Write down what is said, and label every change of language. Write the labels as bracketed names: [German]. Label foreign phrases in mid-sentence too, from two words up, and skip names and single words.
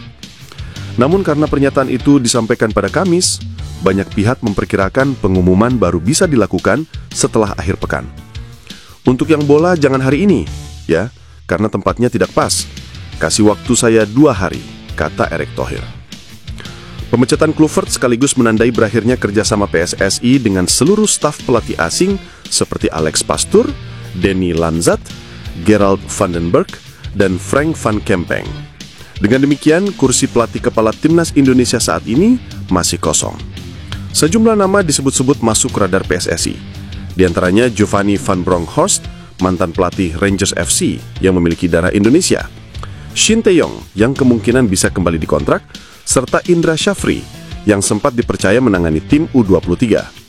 [Indonesian] Namun karena pernyataan itu disampaikan pada Kamis, banyak pihak memperkirakan pengumuman baru bisa dilakukan setelah akhir pekan. Untuk yang bola jangan hari ini, ya, karena tempatnya tidak pas. Kasih waktu saya 2 hari, kata Erick Thohir. Pemecatan Kluivert sekaligus menandai berakhirnya kerjasama PSSI dengan seluruh staf pelatih asing seperti Alex Pastoor, Danny Lanzat, Gerald van den Berg, dan Frank van Kempeng. Dengan demikian, kursi pelatih kepala timnas Indonesia saat ini masih kosong. Sejumlah nama disebut-sebut masuk radar PSSI. Di antaranya Giovanni van Bronckhorst, mantan pelatih Rangers FC yang memiliki darah Indonesia, Shin Tae-yong yang kemungkinan bisa kembali dikontrak, serta Indra Syafri yang sempat dipercaya menangani tim U23.